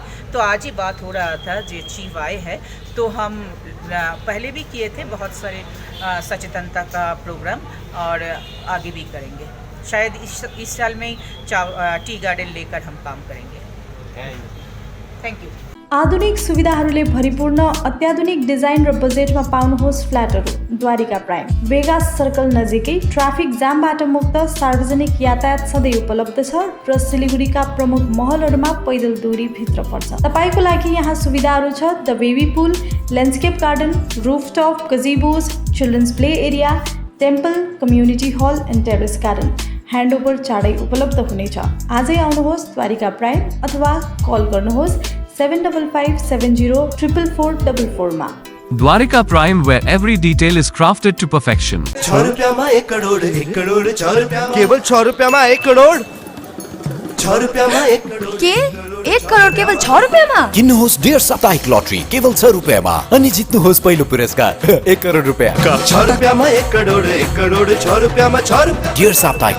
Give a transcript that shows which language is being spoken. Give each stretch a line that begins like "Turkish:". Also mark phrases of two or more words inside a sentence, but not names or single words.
Hindi: तो आज ही बात हो रहा था, जो चीफ आए हैं, तो हम पहले भी किए थे बहुत सारे सचेतनता का प्रोग्राम, और आगे भी करेंगे। शायद इस साल में ही
English: tea garden
Hindi: लेकर हम काम करेंगे।
English: thank you.
Nepali: आधुनिक सुविधाहरूले भरिपूर्ण अत्याधुनिक डिजाइन र बजेटमा पाउनुहोस् फ्ल्याटहरू द्वारिका प्राइम। वेगास सर्कल नजिकै ट्राफिक जामबाट मुक्त, सार्वजनिक यातायात सधैँ उपलब्ध छ र सिलिगुडीका प्रमुख महलहरूमा पैदल दूरी भित्र पर्छ। तपाईको लागि यहाँ सुविधाहरू छ:
English: the baby pool, landscape garden, rooftop, gazebos, children's play area, temple, community hall and terrace garden.
Nepali: ह्यान्डओभर चाँडै उपलब्ध हुनेछ। आजै आउनुहोस् द्वारिका प्राइम, अथवा कल गर्नुहोस् 7557044444 मा।
English: Dwarika Prime, where every detail is crafted to perfection.
Nepali: 6 रुपयामा 1 करोड 1 करोड 6 रुपयामा केवल 6 रुपयामा 1 करोड 6 रुपयामा 1 करोड के 1 करोड केवल 6 रुपयामा? किन्नुहोस् डेयर साप्ताहिक लटरी केवल 6 रुपैयाँमा अनि जित्नुहोस् पहिलो पुरस्कार 1 करोड रुपैयाँ। 6 रुपयामा 1 करोड 1 करोड 6 रुपयामा 6 रुपैयाँ।